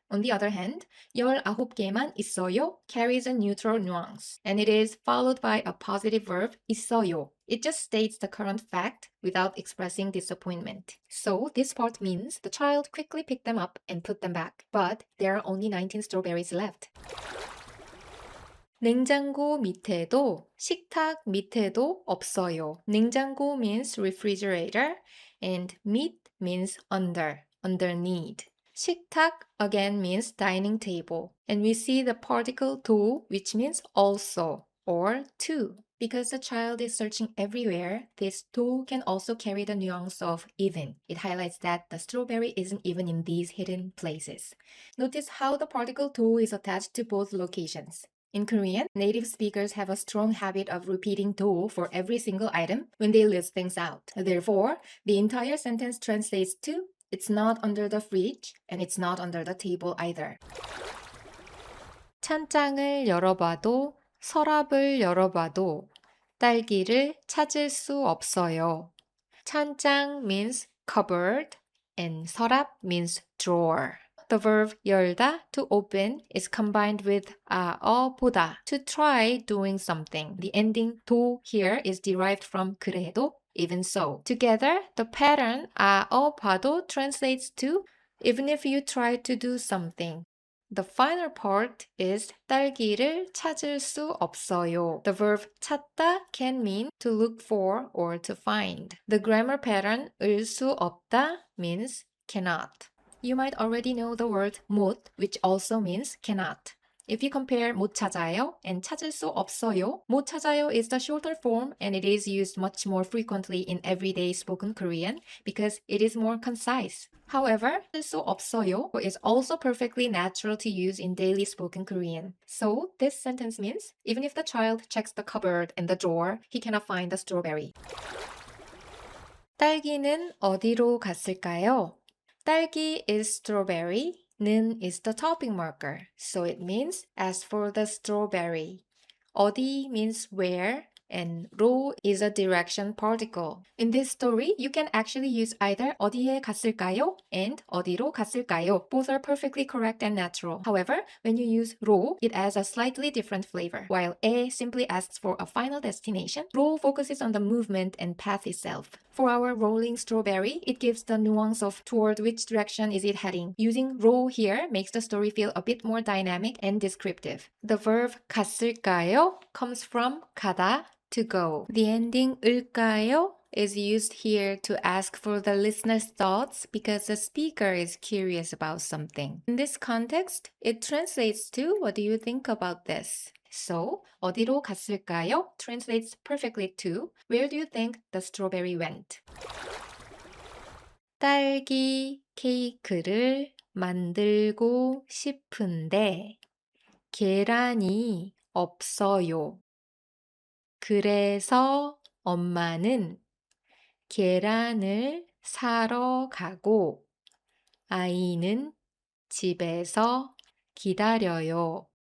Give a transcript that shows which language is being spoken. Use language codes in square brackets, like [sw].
[en] On the other hand, [ko] 19개만 있어요 [en] carries a neutral nuance, and it is followed by a positive verb 있어요. It just states the current fact without expressing disappointment. So this part means the child quickly picked them up and put them back, but there are only 19 strawberries left. [ko] 냉장고 밑에도 식탁 밑에도 없어요. [en] 냉장고 means refrigerator and 밑 means under, underneath. 식탁 again means dining table, and we see the particle 도 which means also or too. Because the child is searching everywhere, this 도 can also carry the nuance of even. It highlights that the strawberry isn't even in these hidden places. Notice how the particle 도 is attached to both locations. In Korean, native speakers have a strong habit of repeating 도 for every single item when they list things out. Therefore, the entire sentence translates to it's not under the fridge and it's not under the table either. [ko] 찬장을 열어봐도 서랍을 열어봐도 딸기를 찾을 수 없어요. [en] 찬장 means cupboard and 서랍 means drawer. The verb 열다 to open is combined with 보다 to try doing something. The ending 도 here is derived from 그래도 even so. Together, the pattern 봐도 translates to even if you try to do something. The final part is [ko] 딸기를 찾을 수 없어요. [en] The verb 찾다 can mean to look for or to find. The grammar pattern 을 수 없다 means cannot. You might already know the word 못, which also means cannot. If you compare [ko] 못 찾아요 [en] and [ko] 찾을 수 없어요, [en] 못 찾아요 is the shorter form and it is used much more frequently in everyday spoken Korean because it is more concise. However, [ko] 찾을 수 없어요 [en] is also perfectly natural to use in daily spoken Korean. So, this sentence means even if the child checks the cupboard and the drawer, he cannot find the strawberry. [ko] 딸기는 어디로 갔을까요? [en] 딸기 is strawberry. 는 is the topping marker, so it means as for the strawberry. 어디 means where, and 로 is a direction particle. In this story, you can actually use either [ko] 어디에 갔을까요 [en] and [ko] 어디로 갔을까요. [en] Both are perfectly correct and natural. However, when you use 로, it adds a slightly different flavor. While 에 simply asks for a final destination, 로 focuses on the movement and path itself. For our rolling strawberry, it gives the nuance of toward which direction is it heading. Using 로 here makes the story feel a bit more dynamic and descriptive. The verb 갔을까요 comes from 가다, to go. The ending 을까요 is used here to ask for the listener's thoughts because the speaker is curious about something. In this context, it translates to what do you think about this? So, [ko] 어디로 갔을까요 [en] translates perfectly to where do you think the strawberry went? [ko] 딸기 케이크를 만들고 싶은데 계란이 없어요. 그래서 엄마는 계란을 사러 가고 아이는 집에서 기다려요.